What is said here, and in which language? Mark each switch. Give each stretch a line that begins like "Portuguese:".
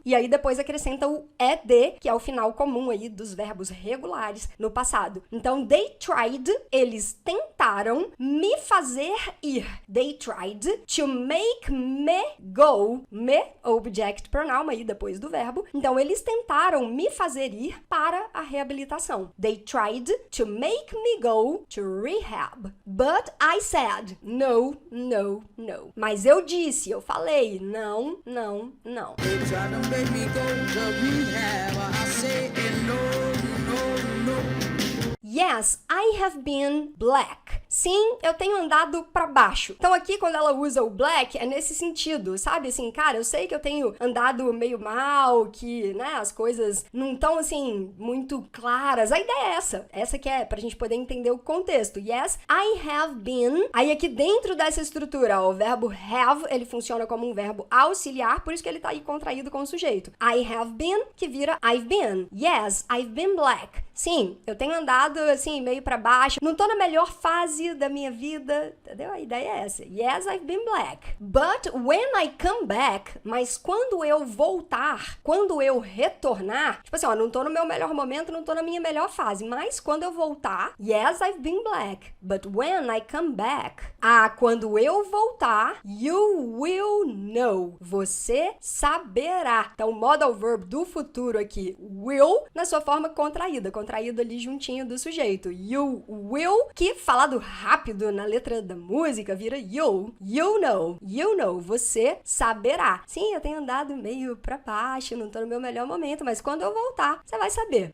Portuguese: E aí, depois acrescenta o ED, que é o final comum aí dos verbos regulares no passado. Então,
English: they tried,
Portuguese: eles tentaram me fazer ir.
English: They tried to make me go.
Portuguese: Me, object pronoun aí depois do verbo. Então, eles tentaram me fazer ir para a reabilitação.
English: They tried to make me go to rehab. But I said, no, no, no.
Portuguese: Mas eu disse, eu falei, não, não, não.
English: They tried to make me go to rehab. I said, no, no, no. Yes, I have been black.
Portuguese: Sim, eu tenho andado pra baixo. Então aqui, quando ela usa o black, é nesse sentido, sabe? Assim, cara, eu sei que eu tenho andado meio mal, que, né, as coisas não estão, assim, muito claras. A ideia é essa. Essa que é pra gente poder entender o contexto.
English: Yes, I have been.
Portuguese: Aí aqui dentro dessa estrutura, ó, o verbo have, ele funciona como um verbo auxiliar, por isso que ele tá aí contraído com o sujeito.
English: I have been, que vira I've been. Yes, I've been black.
Portuguese: Sim, eu tenho andado, assim, meio pra baixo. Não tô na melhor fase da minha vida, entendeu? A ideia é essa.
English: Yes, I've been black. But when I come back,
Portuguese: mas quando eu voltar, quando eu retornar, tipo assim, ó, não tô no meu melhor momento, não tô na minha melhor fase, mas quando eu voltar,
English: yes, I've been black. But when I come back,
Portuguese: quando eu voltar,
English: you will know.
Portuguese: Você saberá. Então, o modal verb do futuro aqui, will, na sua forma contraída ali juntinho do sujeito.
English: You will,
Portuguese: que falado rápido na letra da música vira
English: you know,
Portuguese: você saberá. Sim, eu tenho andado meio pra baixo, não tô no meu melhor momento, mas quando eu voltar, você vai saber.